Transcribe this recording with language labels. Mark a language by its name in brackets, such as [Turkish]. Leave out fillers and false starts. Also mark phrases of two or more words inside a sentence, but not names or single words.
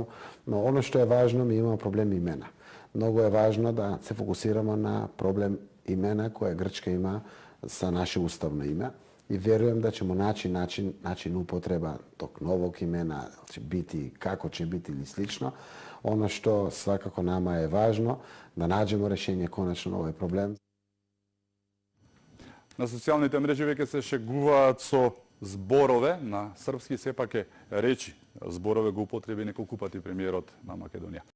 [Bosnian] No ono što je važno, mi imamo problem imena. Mnogo je važno da se fokusiramo na problem imena koje Grčka ima sa naše ustavno ime. I vjerujem da ćemo naći način upotreba tog novog imena, će biti, kako će biti ili slično. Ono što svakako nama je važno, da nađemo rješenje konačno na ovaj problem. [Macedonian] На социјалните мрежи веќе се шегуваат со зборове на српски, сепак е речи. Зборове го употреби неколку пати премиерот на Македонија.